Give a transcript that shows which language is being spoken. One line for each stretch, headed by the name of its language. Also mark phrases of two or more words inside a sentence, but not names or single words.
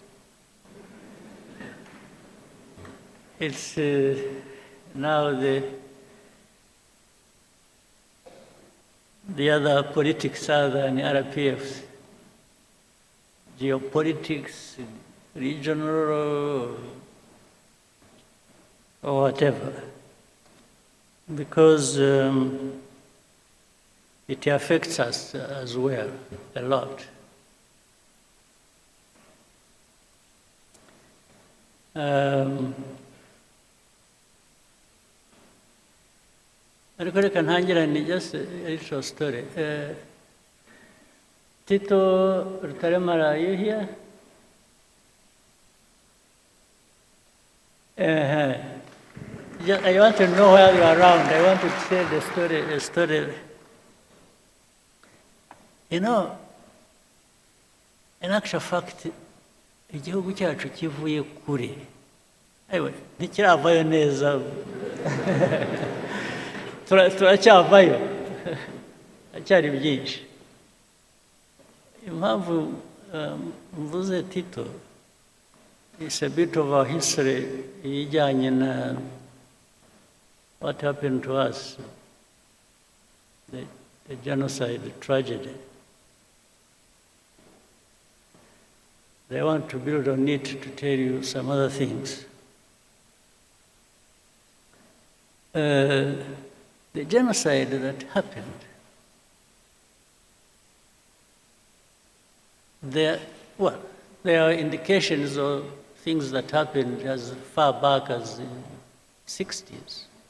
English: It's now the other politics other than RPFs, geopolitics, regional or whatever. Because it affects us as well a lot.
Kinyarwanda: Ariko reka ntangirane
English: just a little story. Tito Rutaremara, are you here? I want to know where you are around. I want to tell the story. You know, in actual fact,
Kinyarwanda: igihugu cyacu kivuye kure. Ewe, ntikiravayo neza. Turacyavayo. Acyari byinshi. Impamvu mvuze Tito,
English: it's a bit of our history
Kinyarwanda: ijyanye na
English: what happened to us, the genocide, the tragedy. They want to build on it to tell you some other things. The genocide that happened, there are indications of things that happened as far back as the 60s.